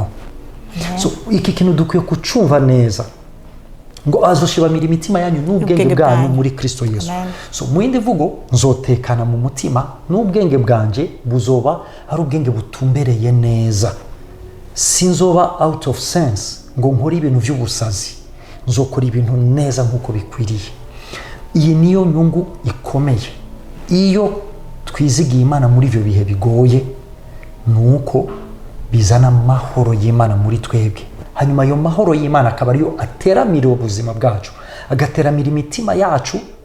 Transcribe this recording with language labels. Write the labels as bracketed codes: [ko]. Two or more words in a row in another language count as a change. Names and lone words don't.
[rn] So iki kintu dukwiye kucumva neza, ngo azoshibamira imitima yanyu n'ubwenge bwanyu muri Kristo Yesu. So mu yindi vugo, nzotekana mu mutima n'ubwenge bwanje buzoba ari ubwenge butumbereye neza. Sinzoba [en] out of sense [rn] ngo nkore ibintu by'ubusazi, nzokora ibintu neza nk'uko bikwiriye. Iyi niyo nyungu ikomeye iyo twizigiye Imana muri ibyo bihe bigoye, nuko bizana amahoro y'Imana muri twebwe. Hanyuma ayo mahoro y'Imana akaba ariyo ateramira ubuzima bwacu, agateramira imitima yacu.